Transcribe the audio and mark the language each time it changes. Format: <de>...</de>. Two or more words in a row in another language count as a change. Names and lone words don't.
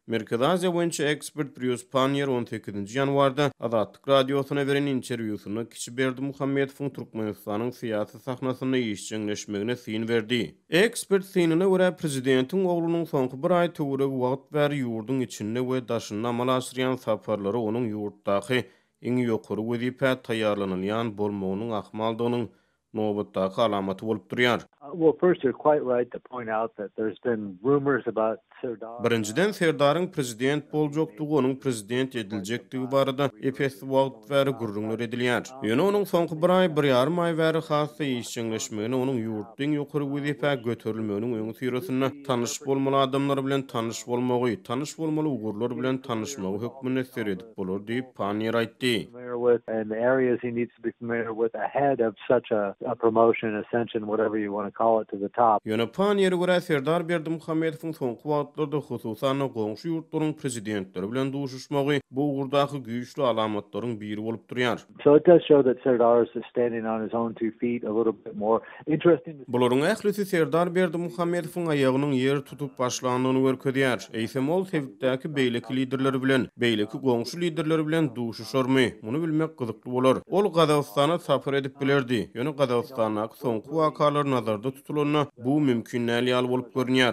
<tk>Merkez Aziýa boýunça ekspert Prius Panier 18 ýanwarda Azatlyk radiosyna beren interwýusyny Kiçi Berdimuhammedowyň Türkmenistanyň syýasy sahnasyna ýeşjeňleşmegine syn berdi. Ekspert synına görä prezidentiň oglunyň soňky bir aý töwereg wagt bäri ýurdun içinde we daşynda amala aşyrýan saparlary onuň ýurtdaky iň ýokary wezipe taýýarlanylýan bolmagynyň ahmaldygynyň nobatdaky alamaty bolup durýar.</tk> <en>Well, first, you're quite right to point out that there's been rumors about Serdar.</en> <tk>Birinciden Serdaryň prezident boljakdygy, onuň prezident ediljekdigi barada epes wagt bäri gurrunlar edilýär. Ýöne onuň soňky bir aý, bir ýarym aý bäri hasy işçiňleşmegine, onuň ýurtdan ýokary wezipe göterilmeginiň öňü tyrasyna tanyş bolmaly adamlar bilen tanyş bolmagy, tanyş bolmaly ugurlar bilen tanyşmagy hökmüne seredip bolar diýip Panier aýtdy.</tk> <en>And the areas he needs to be familiar with ahead of such a promotion, ascension, whatever you want to call it, to the top.</en> <tk>Ýöne Panier görä Serdar Berdimuhammedowyň soňky wagtlarda hususan goňşy ýurtlaryň prezidentleri bilen duşuşmagy bu ugurdaky güýçli alamatlaryň biri bolup durýar.</tk> <en>So it does show that Serdar is standing on his own two feet a little bit more. Interesting.</en> <tk>Bularyň ählisi Serdar Berdimuhammedowyň aýagynyň ýer tutup başlandygyny görkezýär. Eýsem ol Tewitdäki beýleki liderleri bilen, beýleki goňşy liderleri bilen duşuşarmy? Muny bilmek gyzykly bolar. Ol Gazagystana sapar edip bilerdi. Ýöne Gazagystanaky soňky wakalar nazarda tutulanyna bu mümkin näli bolup görünýär.</tk>